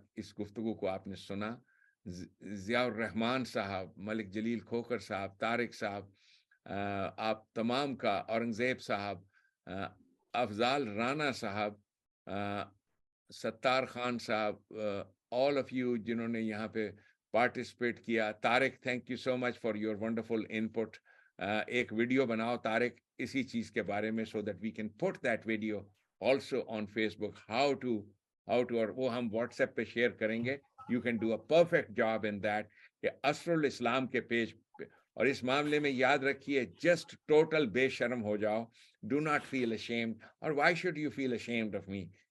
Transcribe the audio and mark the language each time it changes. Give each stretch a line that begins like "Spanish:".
Urdu: اس گفتگو کو آپ نے سنا. ضیاء الرحمان صاحب, ملک جلیل کھوکھر صاحب, طارق صاحب, آپ تمام کا, اورنگزیب صاحب, افضال رانا صاحب, ستار خان صاحب,
English: all of you
Urdu: جنہوں نے یہاں پہ پارٹیسپیٹ کیا.
English: Tariq, thank you so much for your wonderful input.
Urdu: ایک ویڈیو بناؤ طارق اسی چیز کے بارے میں,
English: so that we can put that video also on Facebook, how to
Urdu: اور وہ ہم واٹس ایپ پہ شیئر کریں گے.
English: You can do a perfect job in that.
Urdu: کہ اسر الاسلام کے پیج پہ, اور اس معاملے میں یاد رکھیے, جسٹ ٹوٹل بے شرم ہو جاؤ.
English: Do not feel ashamed, اور why should you feel ashamed of me.